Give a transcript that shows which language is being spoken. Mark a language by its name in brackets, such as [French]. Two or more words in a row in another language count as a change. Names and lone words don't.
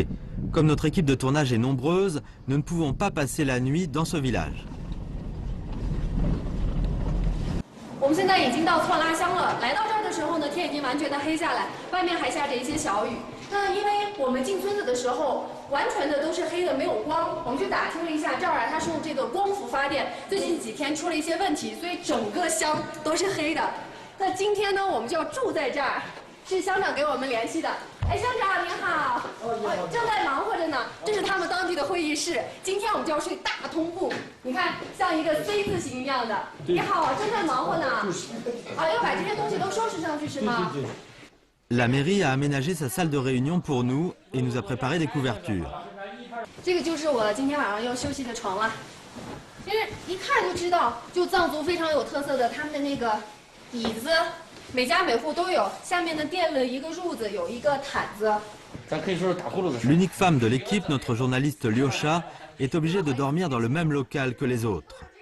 [French] Comme notre équipe de tournage est nombreuse, nous ne pouvons pas passer la nuit dans ce village. [Chinese] 我们现在已经到错拉乡了，来到这儿的的时候呢，天已经完全的黑下来，外面还下着一些小雨。那因为我们进村子的时候，完全的都是黑的，没有光。我们去打听了一下，这儿啊，它是用这个光伏发电，最近几天出了一些问题，所以整个乡都是黑的。那今天呢，我们就要住在这儿，是乡长给我们联系的。哎，乡长您好，正在忙活着呢。这是他们当地的会议室，今天我们就要睡大通铺，你看像一个 C 字形一样的。你好，正在忙活呢。啊，要把这些东西都收拾上去是吗？ [French] La mairie a aménagé sa salle de réunion pour nous et nous a préparé des couvertures. [Chinese] 这个就是我今天晚上要休息的床了。其实一看就知道，就藏族非常有特色的，他们的那个椅子，每家每户都有。下面呢垫了一个褥子，有一个毯子。 [French] L'unique femme de l'équipe, notre journaliste Lyosha, est obligée de dormir dans le même local que les autres.